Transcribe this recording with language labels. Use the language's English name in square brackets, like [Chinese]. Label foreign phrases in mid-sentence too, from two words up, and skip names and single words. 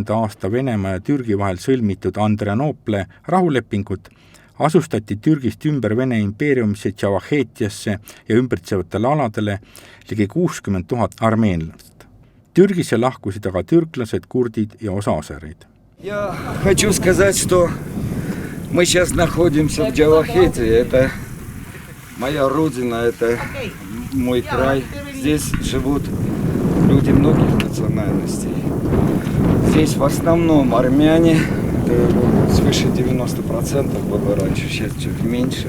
[Estonian] aasta Venemaa ja Türgi vahel sõlmitud Andrianoople rahulepingut asustati Türgist ümber Vene impeeriumisse Tšavahetiasse ja ümbritsevatele aladele ligi 60 000 armeenlast. Türgisse lahkusid aga türklased, kurdid ja osa asereid. [Russian] Я хочу сказать, что мы сейчас находимся в Джавахете. Это моя родина, это мой край. Здесь живут люди многих национальностей. Здесь в основном армяне. Свыше 90% было раньше, сейчас чуть меньше.